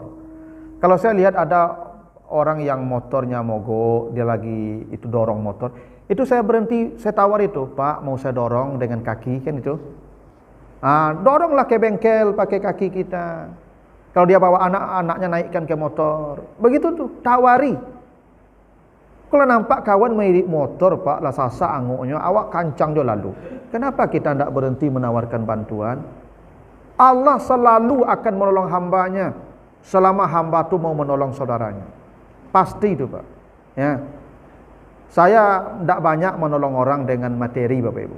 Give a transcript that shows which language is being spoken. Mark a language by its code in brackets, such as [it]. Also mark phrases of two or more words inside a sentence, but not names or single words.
[id] Kalau saya lihat ada orang yang motornya mogok, dia lagi itu dorong motor, itu saya berhenti, saya tawar itu, Pak, mau saya dorong dengan kaki kan itu. Doronglah ke bengkel pakai kaki kita. Kalau dia bawa anak-anaknya naikkan ke motor, begitu tuh, tawari. [min] Kalau nampak kawan mairik motor, Pak, lah sasa angoknya, awak kancang dia lalu. [id] Kenapa kita tidak berhenti menawarkan bantuan? Allah selalu akan menolong hambanya selama hamba itu mau menolong saudaranya. Pasti itu Pak. Ya. Saya tidak banyak menolong orang dengan materi Bapak Ibu.